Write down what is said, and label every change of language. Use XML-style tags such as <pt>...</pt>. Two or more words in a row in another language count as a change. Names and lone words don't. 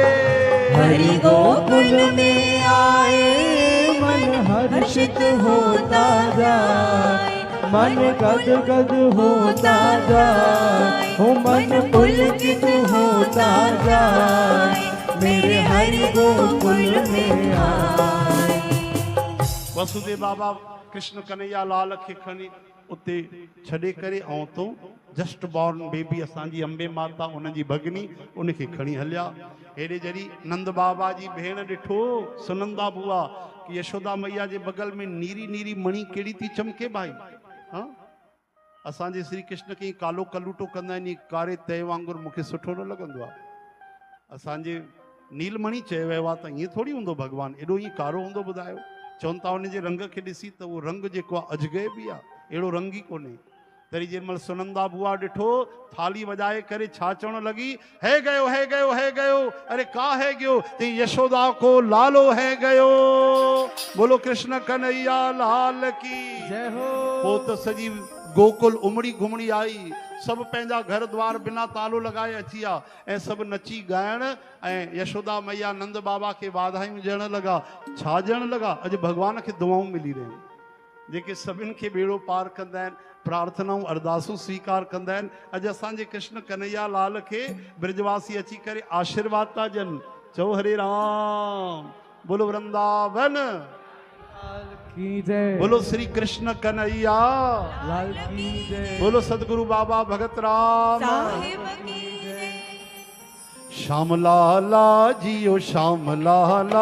<hi>हरि गोकुल में आए, मन हर्षित होता जाए, मन गद गद होता जाए, हो मन पुलकित होता जाए, मेरे हरि गोकुल में आए।</hi> <sd>वसुदेव बाबा कृष्ण कन्हैया लाल खे खणी उते छॾे करे ऐं तो</sd> <en>just born baby</en> <sd>असांजी अंबे माता उनजी भगिनी उनखे खणी हलिया। हेॾे जॾहिं नंद बाबा जी भेण ॾिठो सुनंदा बुआ कि यशोदा मैया जे बगल में नीरी नीरी मणी कहिड़ी थी चमके भाई। हाँ, असांजे श्री कृष्ण खे कालो कलूटो कंदा आहिनि, कारे तय वांगुरु मूंखे सुठो न लॻंदो आहे। असांजे नीलमणी चयो वियो आहे त ईअं थोरी हूंदो भॻवानु, एॾो ईअं कारो हूंदो ॿुधायो। चवनि था उनजे रंग खे ॾिसी त उहो रंग जेको आहे अजगैबी आहे, अहिड़ो रंग ई कोन्हे। तरी जेमहिल सुनंदा बुआ ॾिठो थाली वॼाए करे छा चवण लॻी,</sd> <hi>है गयो है गयो है गयो, अरे का है गयो, ते यशोदा को लालो है गयो। बोलो कृष्ण कन्हैया लाल की जय हो।</hi> <sd>पोइ त सॼी गोकुल उमड़ी घुमड़ी आई, सब पंहिंजा घर द्वार बिना तालो लगाए अची आ ऐं सब नची ॻाइण ऐं यशोदा मैया नंद बाबा खे वाधायूं ॾियण लॻा। छा ॾियण लॻा? अॼु भगवान खे दुआऊं मिली रहियूं, जेके सभिनि खे बेड़ो पार कंदा आहिनि, प्रार्थनाऊं अरदासूं स्वीकार कंदा आहिनि। अॼु असांजे कृष्ण कन्हैया लाल खे ब्रजवासी अची करे आशीर्वाद था ॾियनि।</sd> <hi>चओ हरे राम, बोलो वृंदावन की जय, बोलो श्री कृष्ण कन्हैया लाल की जय, बोलो सदगुरु बाबा भगत राम साहिब की जय। श्याम लाला जियो श्याम लाला,</hi>